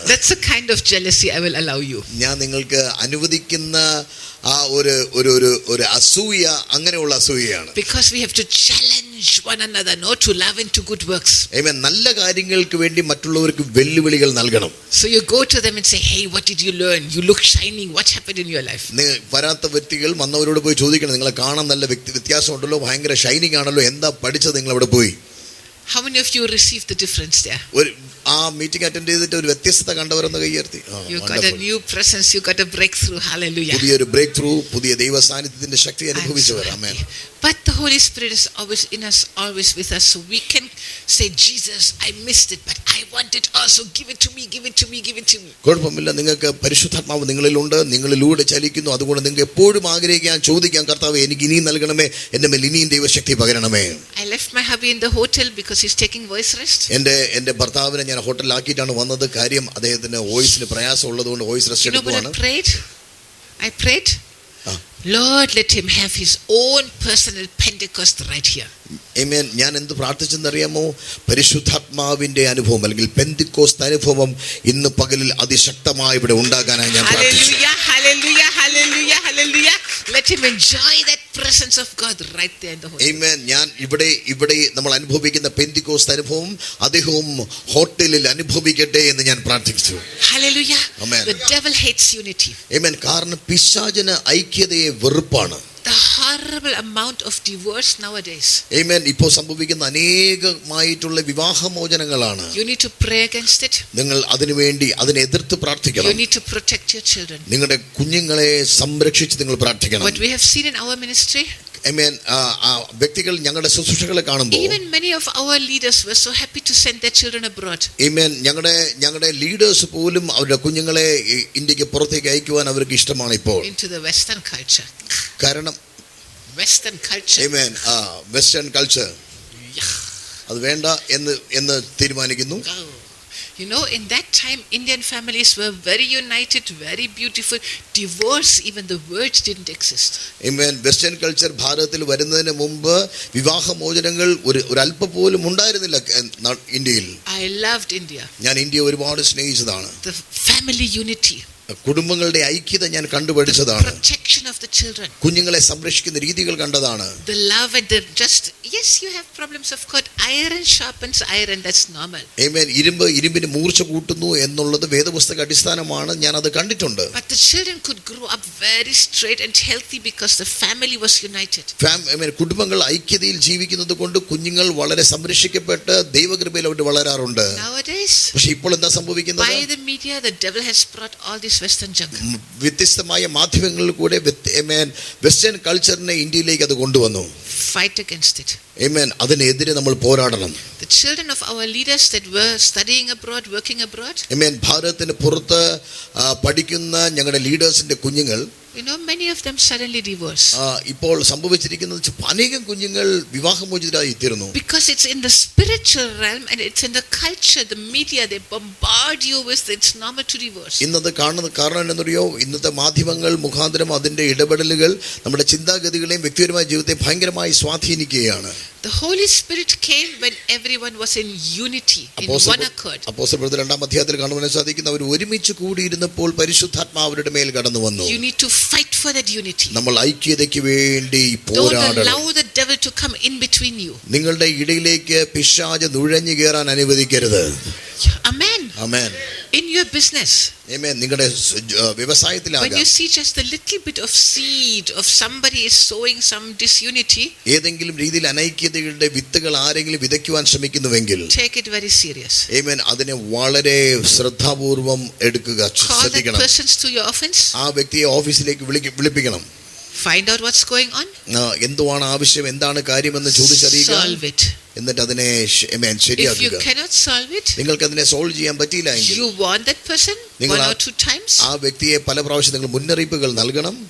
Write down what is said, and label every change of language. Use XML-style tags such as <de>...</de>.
<en>That's a kind of jealousy I will allow you.</en> <ml>ഞാൻ നിങ്ങൾക്ക് അനുവദിക്കുന്ന ആ ഒരു അസൂയ അങ്ങനെയുള്ള അസൂയയാണ്.</ml> <en>Because we have to challenge one another, no, to love and to good works. Amen.</en> <ml>നല്ല കാര്യങ്ങൾക്ക് വേണ്ടി മറ്റുള്ളവർക്ക് വെല്ലുവിളികൾ നൽകണം.</ml> <en>So you go to them and say, hey, what did you learn? You look shining. What happened in your life?</en> <ml>വരാത്ത വ്യക്തികൾ വന്നവരോട് പോയി ചോദിക്കണം, നിങ്ങളെ കാണാൻ നല്ല വ്യത്യാസമുണ്ടല്ലോ, ഭയങ്കര ഷൈനിങ് ആണല്ലോ, എന്താ പഠിച്ചത് നിങ്ങൾ അവിടെ പോയി?</ml> <en>How many of you received the difference there?</en> <ml>ആ മീറ്റിംഗ് അറ്റൻഡ് ചെയ്തിട്ട് ഒരു വ്യത്യസ്തത കണ്ടവരെന്ന് കൈയർത്തി.</ml> <en>You got a new presence, you got a breakthrough. Hallelujah.</en> <ml>പുതിയൊരു ബ്രേക്ക് ത്രൂ, പുതിയ ദൈവ സാന്നിധ്യത്തിന്റെ ശക്തി അനുഭവിച്ചവർ. ആമേൻ.</ml> <en>But the Holy Spirit is always in us, always with us, so we can say, Jesus, I missed it, but I want it also. Give it to me, give it to me, give it to me.</en> <ml>കുഴപ്പമില്ല, നിങ്ങൾക്ക് പരിശുദ്ധാത്മാവ് നിങ്ങളിലുണ്ട്, നിങ്ങളിലൂടെ ചലിക്കുന്നു. അതുകൊണ്ട് നിങ്ങൾക്ക് എപ്പോഴും ആഗ്രഹിക്കാൻ, ചോദിക്കാൻ, കർത്താവേ എനിക്ക് ഇനിയും നൽകണമേ, എന്റെ മേൽ ഇനിയും ദൈവശക്തി പകരണമേ.</ml> <en>I left my hubby in the hotel because he's taking voice rest.</en> <ml>എന്റെ ഭർത്താവിനെ ഞാൻ ഹോട്ടലിലാക്കിയിട്ടാണ് വന്നത്. കാര്യം അദ്ദേഹത്തിന് വോയിസിന് പ്രയാസം ഉള്ളതുകൊണ്ട് voice rest എടുക്കുവാണ്.</ml> <en>I prayed, Lord, let him have his own personal Pentecost right here.</en> <ml>Amen. ഞാൻ എന്ത് പ്രാർത്ഥിച്ചെന്നറിയാമോ? പരിശുദ്ധാത്മാവിന്റെ അനുഭവം അല്ലെങ്കിൽ പെന്തിക്കോസ്ത് അനുഭവം ഇന്ന് പകലിൽ അതിശക്തമായി ഇവിടെ ഉണ്ടാകാനായി ഞാൻ പ്രാർത്ഥിച്ചു.</ml> <en>Hallelujah, hallelujah, hallelujah. Let him enjoy that presence of God right there in the hotel. Amen.</en> <ml>ഞാൻ ഇവിടെ നമ്മൾ അനുഭവിക്കുന്ന പെന്തിക്കോസ്ത് അനുഭവം അദ്ദേഹവും ഹോട്ടലിൽ അനുഭവിക്കട്ടെ എന്ന് ഞാൻ പ്രാർത്ഥിച്ചു.</ml> <en>Hallelujah. Amen. The devil hates unity.</en> <ml>Amen. കാരണം പിശാചിന് ഐക്യതയെ വെറുപ്പാണ്.</ml> <en>The horrible amount of divorce nowadays. Amen.</en> <ml>ഇപ്പോൾ സംഭവിക്കുന്ന അനേകമായിട്ടുള്ള വിവാഹമോചനങ്ങളാണ്.</ml> <en>You need to pray against it.</en> <ml>നിങ്ങൾ അതിനുവേണ്ടി അതിനെ എതിർത്ത് പ്രാർത്ഥിക്കണം.</ml> <en>You need to protect your children.</en> <ml>നിങ്ങളുടെ കുഞ്ഞുങ്ങളെ സംരക്ഷിച്ച് നിങ്ങൾ പ്രാർത്ഥിക്കണം.</ml> <en>What we have seen in our ministry, Amen.</en> <ml>വ്യക്തികൾ ഞങ്ങളുടെ ശുശ്രൂഷകളെ കാണുമ്പോൾ</ml> <en>even many of our leaders were so happy to send their children abroad. Amen.</en> <ml>ഞങ്ങളുടെ ലീഡേഴ്സ് പോലും അവരുടെ കുഞ്ഞുങ്ങളെ ഇന്ത്യക്ക് പുറത്തേക്ക് അയക്കുവാൻ അവർക്ക് ഇഷ്ടമാണ് ഇപ്പോൾ.</ml> <en>Into the Western culture.</en> <ml>കാരണം</ml> <en>Western culture. Amen.</en> <ml>Western culture അത് വേണ്ട എന്ന് തീരുമാനിക്കുന്നു.</ml> <en>You know, in that time, Indian families were very united, very beautiful. Divorce, even the words didn't exist. Amen.</en> <ml>Western culture ഭാരതത്തിൽ വരുന്നതിന് മുമ്പ് വിവാഹമോചനങ്ങൾ ഒരു അല്പം പോലും ഉണ്ടായിരുന്നില്ല ഇന്ത്യയിൽ.</ml> <en>I loved India.</en> <ml>ഞാൻ ഇന്ത്യ ഒരുപാട് സ്നേഹിച്ചതാണ്.</ml> <en>The family unity.</en> <ml>കുടുംബങ്ങളുടെ ഐക്യത ഞാൻ കണ്ടുപഠിച്ചതാണ്.</ml> <en>Protection of the children.</en> <ml>കുഞ്ഞുങ്ങളെ സംരക്ഷിക്കുന്ന രീതികൾ കണ്ടതാണ്.</ml> <en>The love and the yes, you have problems of course. Iron sharpens iron, that's normal. Amen.</en> <ml>ഇരുമ്പിന് മൂർച്ച കൂട്ടുന്നു എന്നുള്ളത് വേദപുസ്തക അടിസ്ഥാനമാണ്. ഞാൻ അത് കണ്ടിട്ടുണ്ട്.</ml> <en>But the children could grow up very straight and healthy because the family was united.</en> <ml>കുടുംബങ്ങൾ ഐക്യതയിൽ ജീവിക്കുന്നത് കൊണ്ട് കുഞ്ഞുങ്ങൾ വളരെ സംരക്ഷിക്കപ്പെട്ട് ദൈവകൃപയിൽ അവർ വളരാറുണ്ട്.</ml> <en>Nowadays,</en> <ml>പക്ഷേ ഇപ്പോൾ എന്താ സംഭവിക്കുന്നത്?</ml> <en>by the media, the devil has brought all these this Western junk.</en> <ml>വ്യത്യസ്തമായ മാധ്യമങ്ങളിൽ കൂടെ വെസ്റ്റേൺ കൾച്ചറിനെ ഇന്ത്യയിലേക്ക് അത് കൊണ്ടുവന്നു.</ml> <en>Fight against it.</en> <ml>Amen. അതിനെതിരെ നമ്മൾ പോരാടണം.</ml> <en>The children of our leaders that were studying abroad, working abroad. Amen.</en> <ml>ഭാരതത്തിന് പുറത്ത് പഠിക്കുന്ന ഞങ്ങളുടെ ലീഡേഴ്സിന്റെ കുഞ്ഞുങ്ങൾ,</ml> <en>many of them suddenly divorce.</en> <ml>ഇപ്പോൾ സംഭവിച്ചിരിക്കുന്നത് അനേകം കുഞ്ഞുങ്ങൾ വിവാഹമോചിതരായി തീർന്നു.</ml> <en>Because it's in the spiritual realm and it's in the culture, the media, they bombard you with it's normal to divorce.</en> <ml>ഇന്നത് കാണുന്ന കാരണം എന്താണെന്നറിയോ? ഇന്നത്തെ മാധ്യമങ്ങൾ മുഖാന്തരം അതിന്റെ ഇടപെടലുകൾ നമ്മുടെ ചിന്താഗതികളെയും വ്യക്തിപരമായ ജീവിതത്തെ ഭയങ്കരമായി സ്വാധീനിക്കുകയാണ്.</ml> <en>The Holy Spirit came when everyone was in unity, in one accord.</en> <ml>അപ്പോസ്തലപ്രവൃത്തി 2-ാം അധ്യായത്തിൽ കാണുവാൻ സാധിക്കുന്ന അവർ ഒരുമിച്ച് കൂടിയിരുന്നപ്പോൾ പരിശുദ്ധാത്മാവ് അവരുടെ മേൽ കടന്നു വന്നു.</ml> <en>You need to fight for that unity.</en> <ml>നമ്മൾ ഐക്യതയ്ക്ക് വേണ്ടി പോരാടണം.</ml> <en>Don't allow the devil to come in between you.</en> <ml>നിങ്ങളുടെ ഇടയിലേക്ക് പിശാച് നുഴഞ്ഞു കയറാൻ അനുവദിക്കരുത്.</ml> <en>Amen. Amen. In your business.</en> <ml>Amen. നിങ്ങളുടെ വ്യവസായത്തിലാകാം.</ml> <en>When you see just a little bit of seed of somebody is sowing some disunity,</en> <ml>ഏതെങ്കിലും രീതിയിൽ അനൈക്യതയുടെ വിത്തുകൾ ആരെങ്കിലും വിതയ്ക്കുവാൻ ശ്രമിക്കുന്നുവെങ്കിൽ,</ml> <en>take it very serious. Amen.</en> <ml>അതിനെ വളരെ ശ്രദ്ധാപൂർവം എടുക്കുക, ശ്രദ്ധിക്കണം.</ml> <en>Call that person to your office.</en> <ml>ആ വ്യക്തിയെ ഓഫീസിലേക്ക് വിളിപ്പിക്കണം.</ml> <en>Find out what's going on.</en> <ml>എന്തുവാണ് ആവശ്യം, എന്താണ് കാര്യമെന്ന് ചോദിച്ചറിയുക.</ml> <en>Solve it.</en> <ml>എന്നിട്ട് അതിനെ ശരിയാക്കുക.</ml> <en>If you cannot solve it,</en> <ml>നിങ്ങൾക്ക് അതിനെ സോൾവ് ചെയ്യാൻ പറ്റിയില്ല എങ്കിൽ,</ml> <en>you warn that person one or two times.</en> <ml>ആ വ്യക്തിയെ പല പ്രാവശ്യം നിങ്ങൾ മുന്നറിയിപ്പുകൾ നൽകണം.</ml>